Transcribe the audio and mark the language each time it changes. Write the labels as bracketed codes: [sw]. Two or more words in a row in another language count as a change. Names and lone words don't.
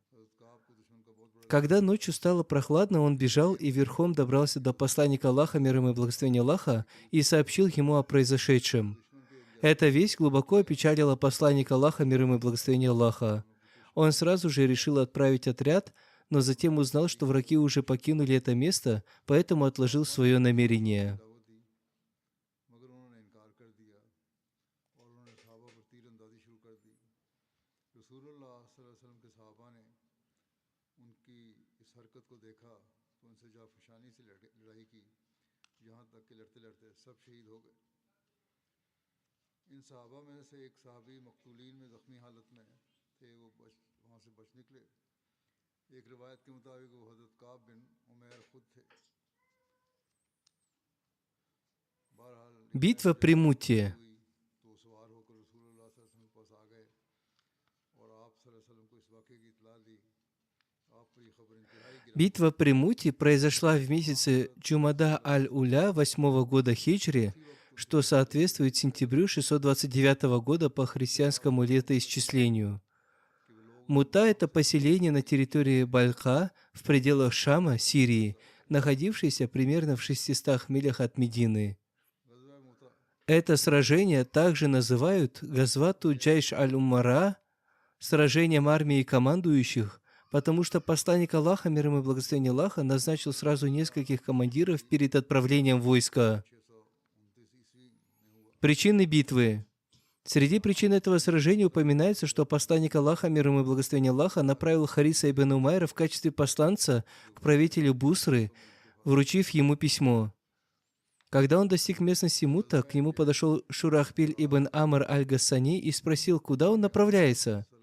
[ru] Когда ночью стало прохладно, он бежал и верхом добрался до посланника Аллаха, мир ему и благословения Аллаха, и сообщил ему о произошедшем. Эта весть глубоко опечалила посланника Аллаха, мир ему и благословения Аллаха. Он сразу же решил отправить отряд но затем узнал, что враги уже покинули это место, поэтому отложил свое намерение. [ur] دعوت دی مگر انہوں نے انکار کر دیا اور انہوں نے صحابہ پر تیراندازی شروع کر دی. رسول اللہ [ar] صلى الله عليه وسلم [ur] کے صحابہ نے ان کی اس حرکت کو دیکھا تو ان سے جافشانی سے لڑائی کی، یہاں تک کہ لڑتے لڑتے سب شہید ہو گئے. ان صحابہ میں سے ایک صحابی مقتولین میں زخمی حالت میں تھے، وہ وہاں سے بچ نکلے. ایک روایت کے مطابق وہ حضرت کعب بن عمیر خود تھے. بہرحال [ru] Битва при Муте. [ur] ہوئی تو سوار ہو کر رسول اللہ [ar] صلى الله عليه وسلم [ur] کے پاس آ گئے اور آپ [ar] صلى الله عليه وسلم [ur] کو اس واقعے کی اطلاع دی. آپ پر یہ خبر انتہائی گرا. [ru] Битва при Муте произошла в месяце Джумада аль-Уля 8-го года хиджри, что соответствует сентябрю 629 года по христианскому летоисчислению. Мута – это поселение на территории Бальха в пределах Шама, Сирии, находившееся примерно в 600 милях от Медины. [ur] غزوہ موتہ [ru] Это сражение также называют Газвату Джайш аль-Умара, сражением армии командующих, потому что посланник Аллаха, мир ему и благословение Аллаха, назначил сразу нескольких командиров перед отправлением войска. [ur] 629 عیسوی میں ہوا. [ru] Причины битвы. Среди причин этого сражения упоминается, что посланник Аллаха, мир ему и благословение Аллаха, направил Хариса ибн Умайра в качестве посланца к правителю Бусры, вручив ему письмо. Когда он достиг местности Мута, к нему подошел Шурахбиль ибн Амр аль-Гассани и спросил, куда он направляется.